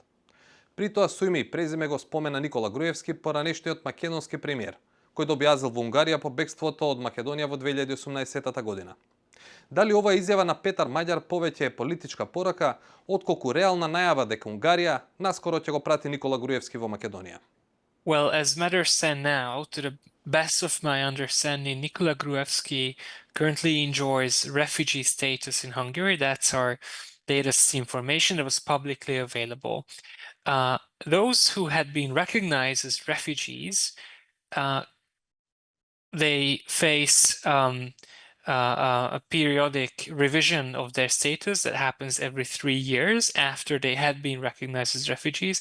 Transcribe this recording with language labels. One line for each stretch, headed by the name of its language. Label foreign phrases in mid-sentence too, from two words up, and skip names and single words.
Macedonian: При тоа со име и презиме го спомена Никола Груевски, поранешниот македонски премиер, кој објазил во Унгарија по бегството од Македонија во 2018 година. Дали ова изјава на Петар Маѓар повеќе е политичка порака, отколку реална најава дека Унгарија наскоро ќе го прати Никола Груевски во Македонија?
English: Well, as matters stand now, to the best of my understanding, Nikola Gruevski currently enjoys refugee status in Hungary. That's our latest information that was publicly available. Those who had been recognized as refugees, they face a periodic revision of their status that happens every 3 years after they had been recognized as refugees.